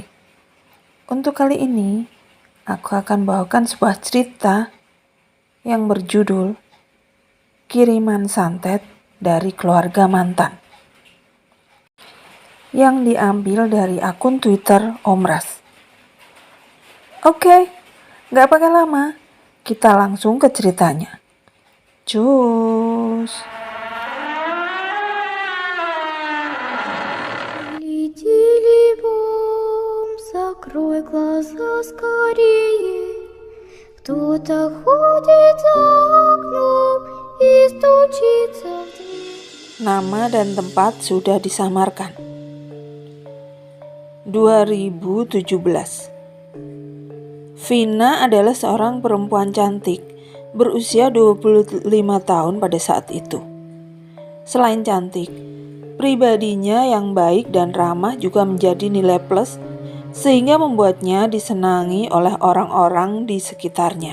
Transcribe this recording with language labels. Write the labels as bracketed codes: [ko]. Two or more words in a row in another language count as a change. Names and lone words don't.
[id] Untuk kali ini, aku akan bawakan sebuah cerita yang berjudul Kiriman Santet dari Keluarga Mantan, yang diambil dari akun Twitter Omras. Oke, gak pakai lama, kita langsung ke ceritanya. Cus. [ru] Закрой глаза скорее. Кто-то ходит за окном и стучится в дверь. [id] Nama dan tempat sudah disamarkan. 2017. Vina adalah seorang perempuan cantik, berusia 25 tahun pada saat itu. Selain cantik, pribadinya yang baik dan ramah juga menjadi nilai plus, sehingga membuatnya disenangi oleh orang-orang di sekitarnya.